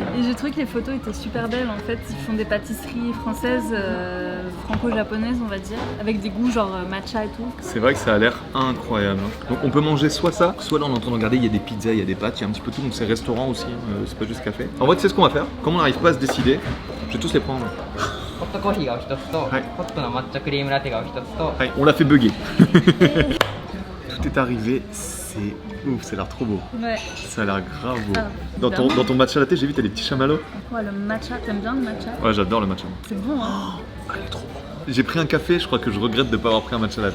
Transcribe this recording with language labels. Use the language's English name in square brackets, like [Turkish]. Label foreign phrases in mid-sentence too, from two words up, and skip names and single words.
[French] Et j'ai trouvé que les photos étaient super belles. En fait, ils font des pâtisseries françaises, franco-japonaises, on va dire, avec des goûts genre matcha et tout. C'est vrai que ça a l'air incroyable. Donc on peut manger soit ça, soit là on est en train de regarder, il y a des pizzas, il y a des pâtes, il y a un petit peu tout, donc c'est restaurant aussi, c'est pas juste café. En vrai, tu sais ce qu'on va faire? Comme on n'arrive pas à se décider, je vais tous les prendre. [Japanese] ホットコーヒーがお一つと、はいホットの抹茶クリームラテがお一つと、 [French] Ouais, on l'a fait bugger. Tout est arrivé, c'est ouf, ça a l'air trop beau. Ouais. Ça a l'air grave beau. Ah, Dans évidemment. ton matcha latte, j'ai vu, t'as des petits chamallows. Ouais, le matcha, t'aimes bien le matcha? Ouais, j'adore le matcha. C'est bon, hein? Ah, il est trop bon. J'ai pris un café, je crois que je regrette de ne pas avoir pris un matcha latte.